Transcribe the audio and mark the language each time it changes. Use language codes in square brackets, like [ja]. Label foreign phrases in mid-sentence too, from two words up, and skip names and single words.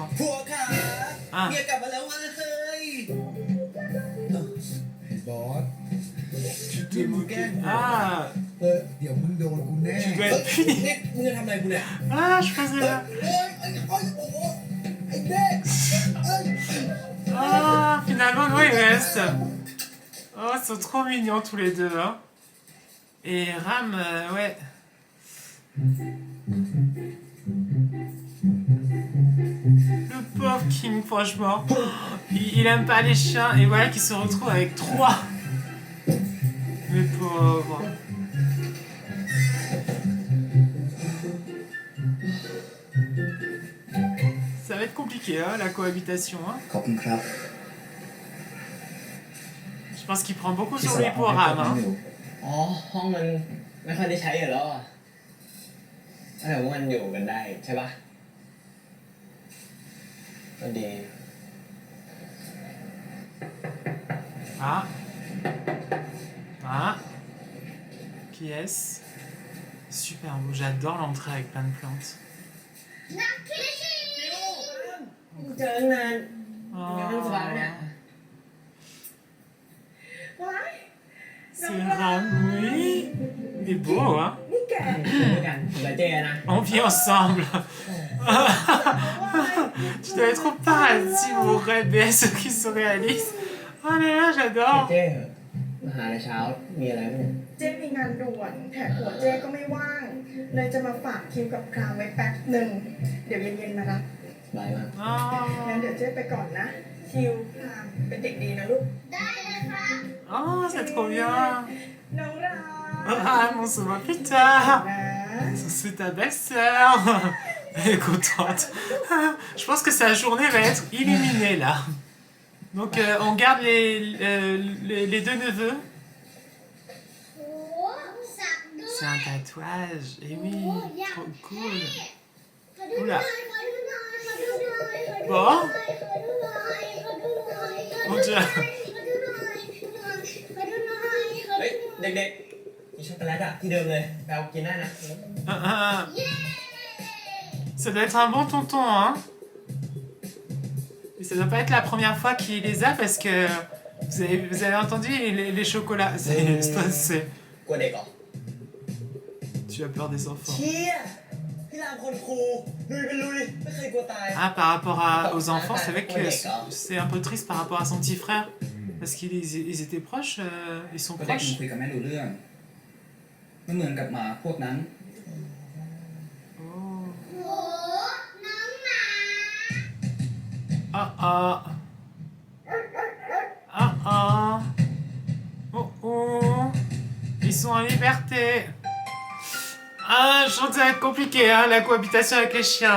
[th] พวกขา [fr] Ah. [th] เมียกลับมาแล้วเว้ย บอส [fr] Tu te moques. Ah. [th] เดี๋ยวมึงโดนกูแน่ [fr] Tu dois être puni. [th] นี่มึงจะทำอะไรกูเนี่ย [fr] Ah, je faisais là. [th] โอ้ยโอ้โหไอ้เด็ก [fr] Ah, finalement, non, il reste. Oh, ils sont trop mignons tous les deux. Hein. Et Ram, ouais. Le pauvre Kim, franchement. Il aime pas les chiens et voilà qu'il se retrouve avec 3. Mais pauvre. Ça va être compliqué, hein, la cohabitation. Hein. [th] ขอบคุณครับ [fr] Je pense qu'il prend beaucoup sur lui pour Ram. Hein. [th] อ๋อ ห้องมันไม่ค่อยได้ใช้อยู่แล้วอ่ะแต่ว่ามันอยู่กันได้ใช่ปะก็ดี [fr] Ah. Ah. Qui est-ce? Super beau, j'adore l'entrée avec plein de plantes. [th] เจอกันนาน นั่งสบายไหมเนี่ย ว้าย [fr] C'est Ram, oui. Il est beau, hein. [th] นี่แก ด้วยกันผมกับเจ๊นะ [fr] On vit ensemble. Tu dois être trop paradis, mon rêve, ceux qui se réalisent. Oh là là, j'adore. [th] เจ๊เหอะมาหาในเช้ามีอะไรไหมเนี่ย เจ๊มีงานด่วนแถมหัวเจ๊ก็ไม่ว่าง เลยจะมาฝากคิวกับครามไว้แป๊บหนึ่ง เดี๋ยวเย็นๆมารับ สบายมาก งั้นเดี๋ยวเจ๊ไปก่อนนะ คิวครามเป็นเด็กดีนะลูก [fr] Oh, c'est trop bien. [th] น้องราม [fr] Ram, on se voit plus tard. [th] นะ [fr] C'est ta belle-sœur. Elle est contente. Je pense que sa journée va être illuminée là. Donc on garde les deux neveux. C'est un tatouage. Et oui, trop cool. Oula. Bon. Mon Dieu. [th] เฮ้ย เด็กๆมีช็อกโกแลตอะที่เดิมเลยไปเอากินได้นะ [fr] Ça doit être un bon tonton, hein. Et ça doit pas être la première fois qu'il les a parce que vous avez entendu les chocolats. C'est [th] กลัวเด็กเหรอ [fr] Tu as peur des enfants. [th] เชี่ยพี่รามคนครูลุยเป็นลุยไม่เคยกลัวตาย [fr] Ah, par rapport aux enfants, c'est vrai que c'est un peu triste par rapport à son petit frère. Parce qu'ils étaient proches, ils sont [th] ก็ได้ [fr] proches. [th] คุยกับแม่รู้เรื่องไม่เหมือนกับหมาพวกนั้น [fr] Ah ah. Ah ah. Oh oh. Ils sont en liberté. Ah, je sens que ça va être compliqué, hein, la cohabitation avec les chiens.